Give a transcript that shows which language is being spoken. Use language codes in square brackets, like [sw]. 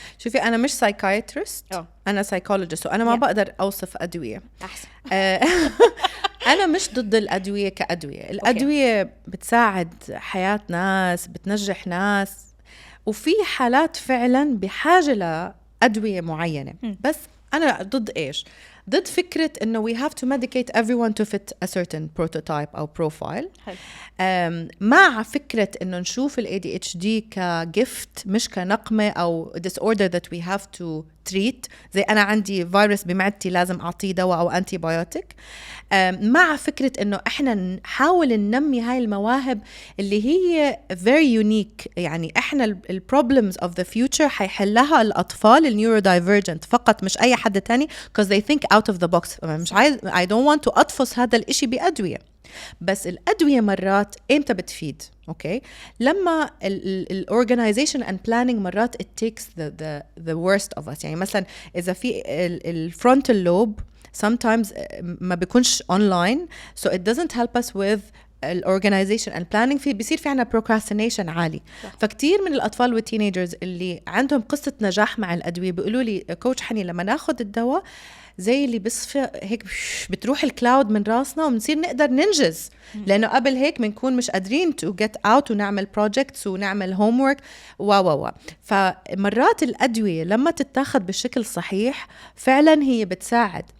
[ar] شوفي أنا مش psychiatrist، أنا psychologist، وأنا ما بقدر أوصف أدوية. أحسن. أنا مش ضد الأدوية كأدوية، الأدوية بتساعد حياة ناس، بتنجح ناس، وفي حالات فعلا بحاجة لأدوية معينة. بس أنا ضد إيش؟ ضد فكرة إنه [en] we have to medicate everyone to fit a certain prototype أو profile. [ar] مع فكرة إنه نشوف ال ADHD كجفت مش كنقمة أو [en] disorder that we have to [ar] تريت، زي أنا عندي فيروس بمعدتي لازم أعطيه دواء أو أنتي بايوتيك، مع فكرة إنه إحنا نحاول ننمي هاي المواهب اللي هي very unique. يعني إحنا ال [en] problems of the future [ar] حيحلها الأطفال النيورودايفرجنت فقط، مش أي حد تاني [en] because they think out of the box. [ar] مش عايز [en] I don't want to [ar] أطفس هذا الإشي بأدوية. بس الأدوية مرات إمتى بتفيد؟ أوكي، لما ال [en] organization and planning [ar] مرات [en] it takes the worst of us. [ar] يعني مثلا إذا في ال [en] frontal lobe sometimes [ar] ما بيكونش [en] online, so it doesn't help us with الorganization and planning. [ar] بيصير في عنا procrastination عالي. فكتير من الأطفال والتينيجرز اللي عندهم قصة نجاح مع الأدوية بيقولوا لي كوتش حني لما ناخد الدواء زي اللي بصفى هيك بتروح الكلاود من راسنا وبنصير نقدر ننجز، لأنه قبل هيك بنكون مش قادرين [en] to get out [ar] ونعمل projects ونعمل homework فمرات الأدوية لما تتاخد بالشكل صحيح فعلا هي بتساعد.